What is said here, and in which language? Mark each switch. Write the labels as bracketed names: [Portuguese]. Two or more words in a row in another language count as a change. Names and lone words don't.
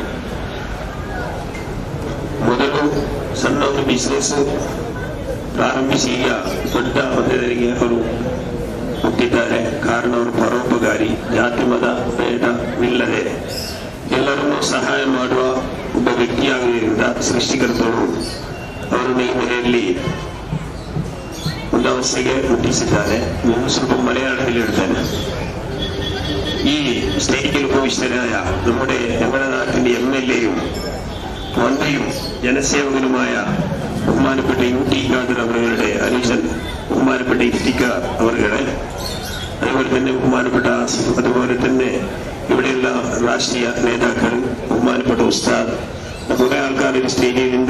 [Kannada] ಮೊದಲು ಸಣ್ಣ ಒಂದು ಬಿಸ್ನೆಸ್ ಪ್ರಾರಂಭಿಸಿ ಈಗ ದೊಡ್ಡ ಹುದ್ದೆಗೆ ಅವರು ಹುಟ್ಟಿದ್ದಾರೆ. ಕಾರಣ ಅವರು ಪರೋಪಕಾರಿ, ಜಾತಿ ಮತ ಭೇದವಿಲ್ಲದೆ ಎಲ್ಲರನ್ನೂ ಸಹಾಯ ಮಾಡುವ ಒಬ್ಬ ವ್ಯಕ್ತಿಯಾಗುವುದರಿಂದ ಸೃಷ್ಟಿಕರ್ತರು ಅವರನ್ನು ಈ ಮನೆಯಲ್ಲಿ ಒಂದು ಅವಸ್ಥೆಗೆ ಮುಟ್ಟಿಸಿದ್ದಾರೆ. ನಾನು ಸ್ವಲ್ಪ [Malayalam] മലയാളത്തിൽ എടുത്തേനെ. ഈ സ്റ്റേറ്റിൽ ഉപവിഷ്ടനായ നമ്മുടെ ഞങ്ങളുടെ നാട്ടിന്റെ MLA-യും മന്ത്രിയും ജനസേവകനുമായ ബഹുമാനപ്പെട്ട UT ഖാദർ അവരുടെ അനുജൻ ബഹുമാനപ്പെട്ട ഇഫ്തിഖാർ അവരുടെ, അതുപോലെ തന്നെ ബഹുമാനപ്പെട്ട ആസിഫ്, അതുപോലെ തന്നെ ഇവിടെയുള്ള രാഷ്ട്രീയ നേതാക്കൾ, ബഹുമാനപ്പെട്ട ഉസ്താദ്, കുറെ ആൾക്കാർ ഒരു സ്റ്റേജിലുണ്ട്.